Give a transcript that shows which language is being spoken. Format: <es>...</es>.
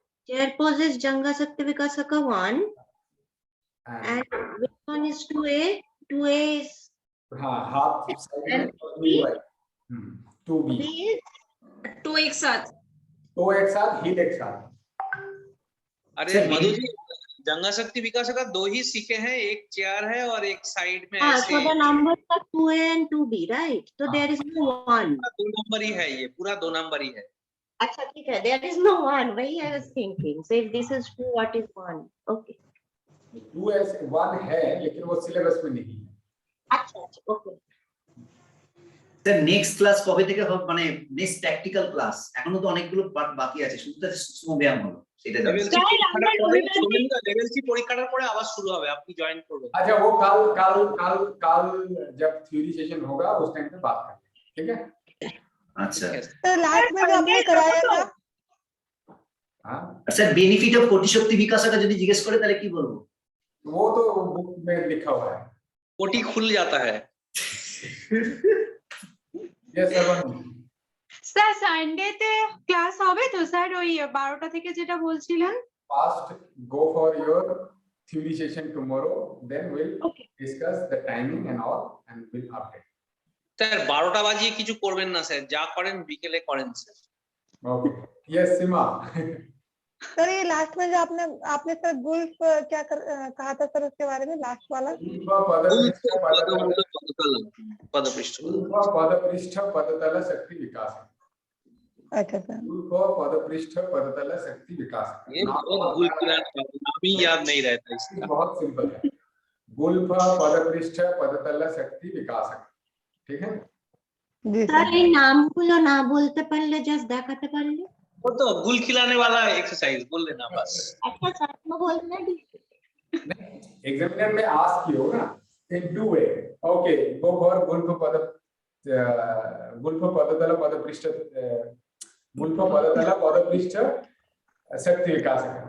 <en>Chair pose is Janga Shakti Vikasaka 1. And which one is 2A? 2A is</en> <hi>हाँ, हाथ side में, 2B। 2 to एक साथ। तो एक साथ, हील एक साथ। अरे मधु जी, जंगा शक्ति विकास का 2 ही सीखे हैं, एक चेयर है और एक साइड में ऐसे।</hi> <en>So the numbers are 2A and 2B, right? So there is no 1.</en> <hi>2 number ही है, ये पूरा 2 नंबर ही है। अच्छा ठीक है,</hi> <en>there is no 1.</en> <hi>वही</hi> <en>I was thinking. So if this is 2, what is 1? Okay.</en> <hi>2 ऐसे 1 है लेकिन वो सिलेबस में नहीं है। अच्छा okay.</hi> <bn>স্যার নেক্সট ক্লাস কবে থেকে হবে, মানে নেক্সট প্র্যাকটিক্যাল ক্লাস? এখনো তো অনেকগুলো পার্ট বাকি আছে, শুধু তো সূক্ষ্ম ব্যায়াম হলো সেটা লেভেল জানতে সি পরীক্ষাটার পরে আবার শুরু হবে, আপনি জয়েন করবেন।</bn> <hi>अच्छा वो कल जब थ्योरी सेशन होगा उस टाइम पे बात करेंगे, ठीक है?</hi> <bn>আচ্ছা</bn> <hi>तो लास्ट में जो आपने कराया था, हाँ,</hi> <bn>স্যার বেনিফিট অফ কোটিশক্তি বিকাশকা যদি জিজ্ঞেস করে তাহলে কি বলবো?</bn> <hi>वो तो बुक में लिखा हुआ है। कोटी खुल जाता है। ये सब</hi> <bn>স্যার সানডেতে ক্লাস হবে তো স্যার? ওই 12টা থেকে যেটা বলছিলেন।</bn> <en>First go for your theory session tomorrow, then we'll discuss the timing and all and we'll update.</en> <bn>Sir 12টা বাজিয়ে কিছু করবেন না স্যার, যা করেন বিকেলে করেন sir.</bn> <en>Okay. Yes, Sima.</en> <hi>Sir ये लास्ट में जो आपने सर गुल्फ क्या कहा था सर उसके बारे में, लास्ट वाला? पदपृष्ठ पदतल शक्ति विकास। अच्छा सर, पदपृष्ठ पदतल शक्ति विकास। ये बहुत नाम ही याद नहीं रहता इसका। बहुत सिंपल है, गुल्फ पदपृष्ठ पदतल शक्ति विकास, ठीक है?</hi> <bn>স্যার এই নামগুলো না বলতে পারলে জাস্ট দেখাতে পারলে?</bn> <hi>वो तो गुल खिलाने वाला एक्सरसाइज बोल देना बस। अच्छा सर को बोलना भी। एग्जामिनर में आस्क किया होगा</hi> <en>in 2 way. Okay, go for गुल्फ पदतल पदपृष्ठ गुल्फ पदतल पदपृष्ठ शक्ति विकास।</en>